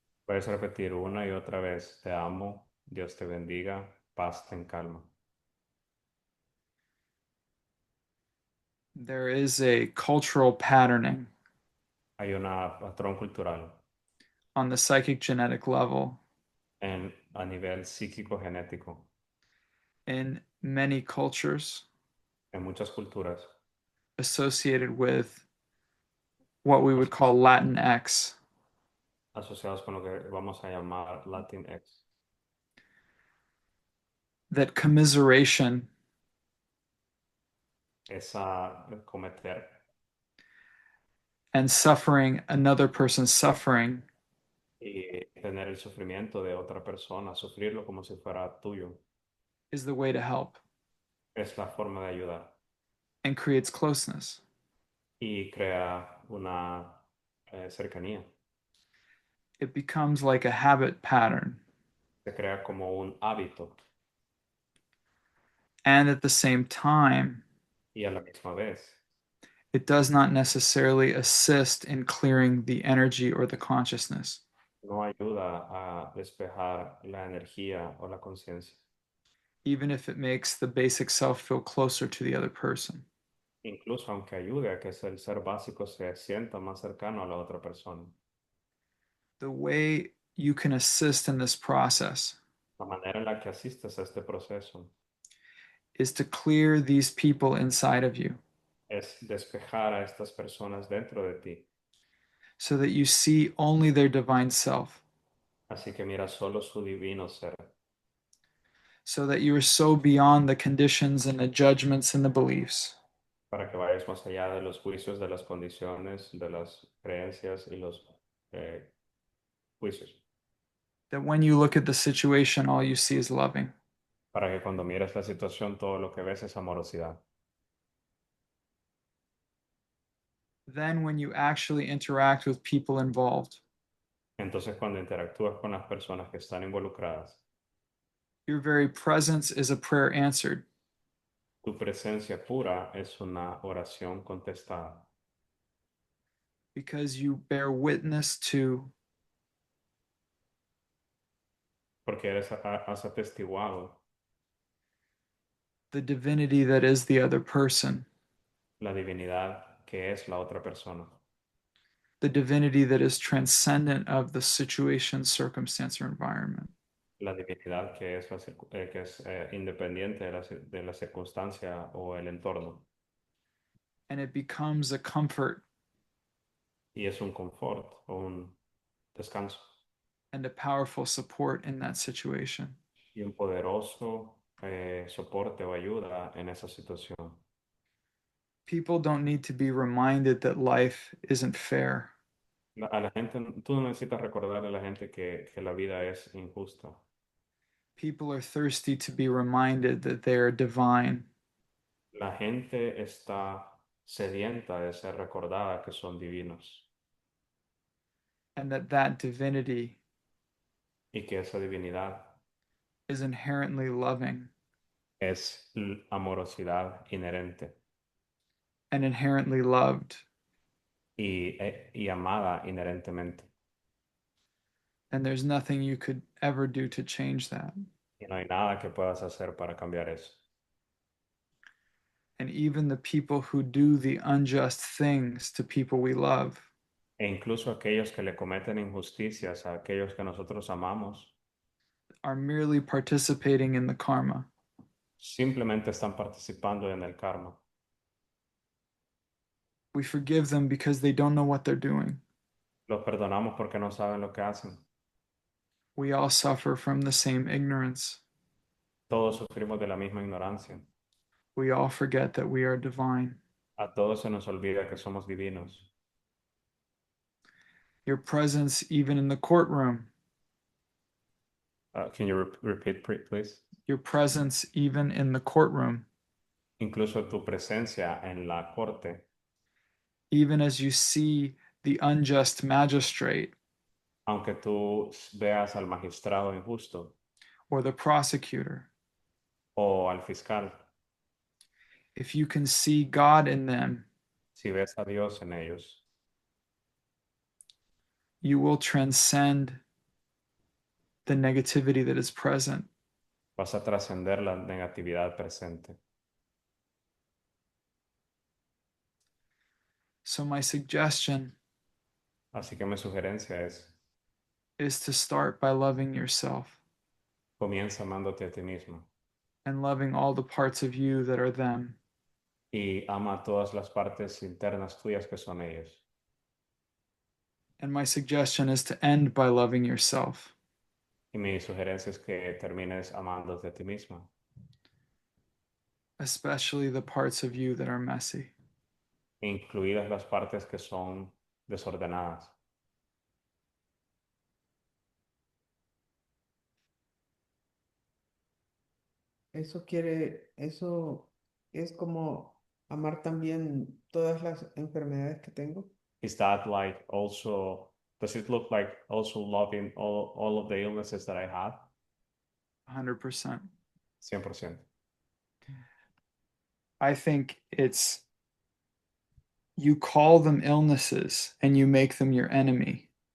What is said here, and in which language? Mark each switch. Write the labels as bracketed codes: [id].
[es] Puedes repetir una y otra vez, te amo, Dios te bendiga, paz, ten calma. [en] There is a cultural patterning [es] Hay un patrón cultural [en] on the psychic genetic level [es] a nivel psíquico genético [en] in many cultures [es] en muchas culturas [en] associated with what we would call Latinx, [es] asociados con lo que vamos a llamar Latinx. [en] that commiseration [es] Esa cometer [en] and suffering another person's suffering [es] y tener el sufrimiento de otra persona, sufrirlo como si fuera tuyo, [en] is the way to help [es] es la forma de ayudar [en] and creates closeness. [es] y crea una cercanía. [en] It becomes like a habit pattern. [es] Se crea como un hábito [en] And at the same time, [es] y a la misma vez [en] it does not necessarily assist in clearing the energy or the consciousness, [es] no ayuda a despejar la energía o la conciencia, [en] even if it makes the basic self feel closer to the other person. [es] incluso aunque ayude a que el ser básico se sienta más cercano a la otra persona. [en] The way you can assist in this process [es] La manera en la que asistes a este proceso [en] is to clear these people inside of you [es] es despejar a estas personas dentro de ti. [en] so that you see only their divine self, [es] Así que mira solo su divino ser, [en] so that you are so beyond the conditions and the judgments and the beliefs [es] para que vayas más allá de los juicios, de las condiciones, de las creencias y los eh, juicios. [en] that when you look at the situation, all you see is loving. [es] Para que cuando mires la situación, todo lo que ves es amorosidad. [en] Then, when you actually interact with people involved, [es] Entonces, cuando interactúas con las personas que están involucradas, [en] your very presence is a prayer answered [es] tu presencia pura es una oración contestada, [en] because you bear witness to [es] porque has atestiguado [en] the divinity that is the other person, [es] la divinidad que es la otra persona, [en] the divinity that is transcendent of the situation, circumstance, or environment. [es] la divinidad que es independiente de la circunstancia o el entorno. [en] And it becomes a comfort [es] Y es un confort o un descanso [en] and a powerful support in that situation. [es] y un poderoso soporte o ayuda en esa situación. [en] People don't need to be reminded that life isn't fair. [es] A la gente, tú no necesitas recordarle a la gente que la vida es injusta. [en] People are thirsty to be reminded that they are divine [es] La gente está sedienta de ser recordada que son divinos [en] and that that divinity [es] y que esa divinidad [en] is inherently loving [es] es amorosidad inherente [en] and inherently loved. [es] y amada inherentemente. [en] And there's nothing you could ever do to change that. [es] Y no hay nada que puedas hacer para cambiar eso. [en] And even the people who do the unjust things to people we love [es] E incluso aquellos que le cometen injusticias a aquellos que nosotros amamos, [en] are merely participating in the karma. [es] simplemente están participando en el karma. [en] We forgive them because they don't know what they're doing. [es] Los perdonamos porque no saben lo que hacen. [en] We all suffer from the same ignorance. [es] Todos sufrimos de la misma ignorancia. [en] We all forget that we are divine. [es] A todos se nos olvida que somos divinos. [en] Your presence, even in the courtroom, Can you repeat, please? your presence, even in the courtroom, [es] Incluso tu presencia en la corte, [en] even as you see the unjust magistrate [es] aunque tú veas al magistrado injusto [en] or the prosecutor, [es] o al fiscal, [en] if you can see God in them, [es] si ves a Dios en ellos, [en] you will transcend the negativity that is present. [es] vas a trascender la negatividad presente. [en] So, my suggestion [es] Así que mi sugerencia [en] is to start by loving yourself [es] comienza amándote a ti mismo [en] and loving all the parts of you that are them. [es] y ama todas las partes internas tuyas que son ellos. [en] And my suggestion is to end by loving yourself, [es] Y mi sugerencia es que termines amándote a ti mismo, [en] especially the parts of you that are messy. [es] incluidas las partes que son desordenadas. Eso es como amar también todas las enfermedades que tengo. [en] Is that like also, does it look like also loving all of the illnesses that I have? 100%. [es] 100%. [en] I think it's you call them illnesses and you make them your enemy.